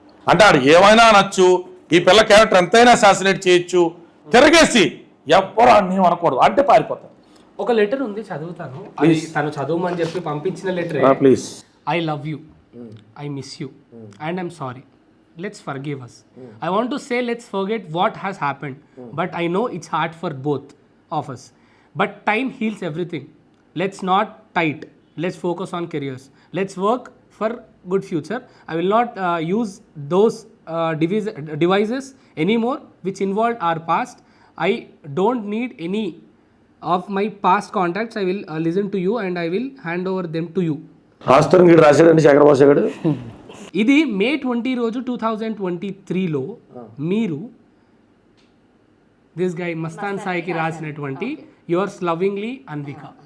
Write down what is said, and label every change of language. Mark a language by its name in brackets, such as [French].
[Telugu] అంటే ఆడు ఏమైనా అనొచ్చు, ఈ పిల్ల క్యారెక్టర్ ఎంతైనా అసాసినేట్ చేయొచ్చు, తిరగేసి ఎవ్వరు అన్నీ అనకూడదు అంటే పారిపోతారు. ఒక లెటర్ ఉంది, చదువుతాను. తను చదవమని చెప్పి పంపించిన letter. Please. [English] I love you, I miss you and I'm sorry, let's forgive us. I want to say let's forget what has happened, but I know it's hard for both of us, but time heals everything. Let's not tight, let's focus on careers, let's work for good future. I will not use those devices anymore which involved our past. I don't need any of my past contacts. I will listen to you and I will hand over them to you. [Telugu] రాష్ట్రం గీడు రాశాడండి శేఖరబాబు గారు. ఇది May 20 రోజు 2023లో మీరు [English] this guy [Telugu] Mastan సాయికి రాసినటువంటి [English] yours lovingly [Telugu] Anvika.